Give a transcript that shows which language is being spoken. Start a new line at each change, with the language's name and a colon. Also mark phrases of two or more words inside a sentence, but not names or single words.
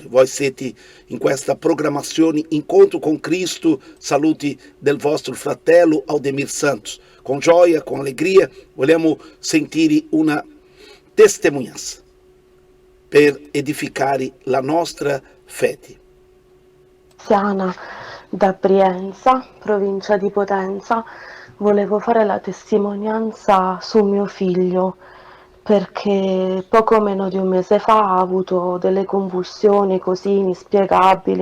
Italian: Voi siete in questa programmazione Incontro con Cristo. Saluti del vostro fratello Aldemir Santos.
Portuguese: Com gioia, com alegria,
Italian: vogliamo sentire una testimonianza per edificare la nostra fede. Siana da Brienza, provincia di Potenza, volevo fare la testimonianza su mio figlio perché poco meno di un mese fa ha avuto delle convulsioni così inspiegabili.